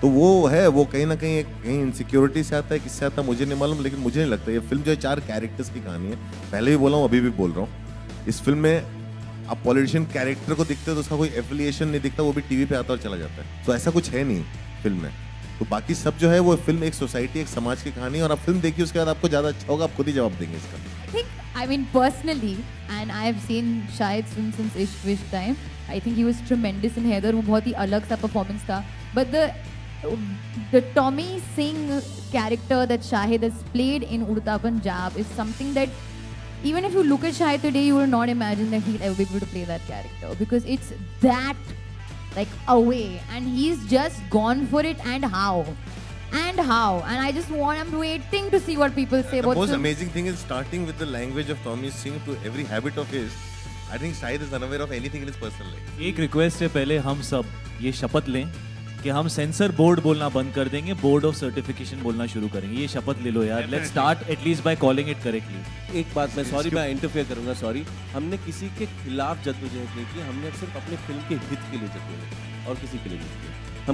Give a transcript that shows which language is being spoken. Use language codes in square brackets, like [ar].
[hi] तो वो है, वो कहीं ना कहीं इनसिक्योरिटी से आता है, किससे आता है मुझे नहीं मालूम, लेकिन मुझे नहीं लगता. ये फिल्म जो है 4 कैरेक्टर्स की कहानी है. पहले भी बोला हूँ, अभी भी बोल रहा हूँ. इस फिल्म में आप पॉलिटिशियन कैरेक्टर को दिखते तो उसका कोई एफिलिएशन नहीं दिखता, वो भी टीवी पे आता और चला जाता है. तो ऐसा कुछ है नहीं फिल्म में. तो बाकी सब जो है वो फिल्म एक सोसाइटी, एक समाज की कहानी है. और आप फिल्म देखिए उसके बाद आपको ज़्यादा अच्छा होगा, आप खुद ही जवाब देंगे इसका. [en] I mean, personally, and I have seen Shahid's film since Ishq Wish time. I think he was tremendous in Heather. [hi] वो बहुत ही अलग सा performance था. [en] But the Tommy Singh character that Shahid has played in Udta Punjab is something that even if you look at Shahid today, you will not imagine that he'll ever be able to play that character, because it's that like away, and he's just gone for it. And how? And I just I'm waiting to see what people say about The most film. amazing thing is starting with the language of Tommy Singh to every habit of his. I think Shahid is unaware of anything in his personal life. [hi] एक request है, पहले हम सब ये शपथ लें कि हम सेंसर बोर्ड बोलना बंद कर देंगे, बोर्ड ऑफ सर्टिफिकेशन बोलना शुरू करेंगे. ये शपथ ले लो यार. [en] Let's start at least by calling it correctly. [hi] एक बात मैं सॉरी मैं इंटरफेयर करूंगा, सॉरी. हमने किसी के खिलाफ जद्दोजहद नहीं की, हमने सिर्फ अपने फिल्म के हित के लिए जद्दोजहद की और किसी के लिए नहीं की.